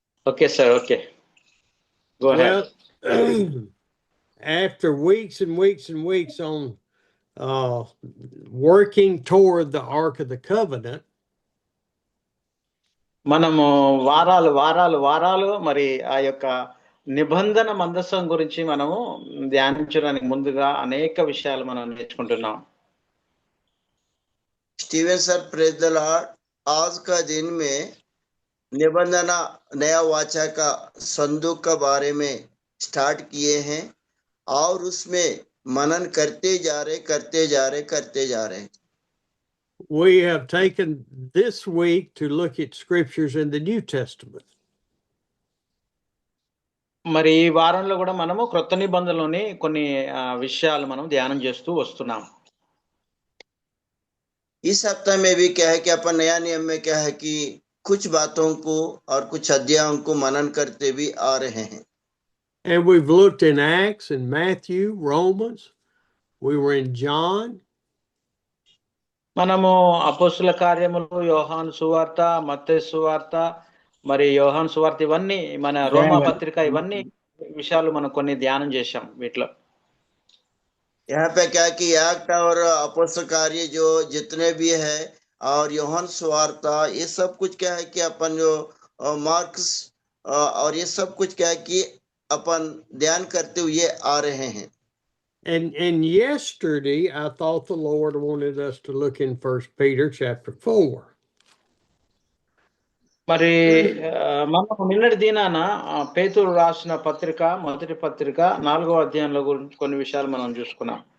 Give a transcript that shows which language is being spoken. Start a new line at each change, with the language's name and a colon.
English: Okay, sir. Okay. Go ahead. after weeks and weeks and weeks on working toward the Ark of the Covenant,
Telugu: మనము వారాలు వారాలు వారాలు మరి ఆ యొక్క నిబంధన మందసం గురించి మనము ధ్యానించడానికి ముందుగా అనేక విషయాలు మనం నేర్చుకుంటున్నాం.
English: Steven sir praise the Lord.
Hindi: आज का दिन में निबंधना नया वाचा का संदूक का बारे में स्टार्ट किए हैं और उसमें मनन करते जा रहे।
English: we have taken this week to look at scriptures in the New Testament.
Telugu: మరి ఈ వారంలో కూడా మనము క్రొత్త నిబంధనలోని కొన్ని విషయాలు మనం ధ్యానం చేస్తూ వస్తున్నాం.
Hindi: इस सप्ताह में भी क्या है कि अपन नया नियम में क्या है कि कुछ बातों को और कुछ अध्यायों को मनन करते भी आ रहे हैं।
English: And we've looked in Acts and Matthew, Romans. We were in John.
Telugu: మనము అపోస్తుల కార్యములు, యోహాను సువార్త, మత్తయి సువార్త, మరి యోహాను సువార్త, ఇవన్నీ మన రోమా పత్రిక, ఇవన్నీ విషయాలు మనం కొన్ని ధ్యానం చేశాం వీటిలో.
Hindi: यहाँ पे क्या कि एक्ट और अपोस्तल कार्य जो जितने भी है और योहान सुवार्ता, ये सब कुछ क्या है कि अपन जो मार्क्स और ये सब कुछ क्या है कि अपन ध्यान करते हुए आ रहे हैं।
English: And yesterday I thought the Lord wanted us to look in 1 Peter chapter 4.
Telugu: మరి మనం నిన్నటి దినాన పేతురు రాసిన పత్రిక, మొదటి పత్రిక 4వ అధ్యాయంలో గురించి కొన్ని విషయాలు మనం చూసుకున్నాం.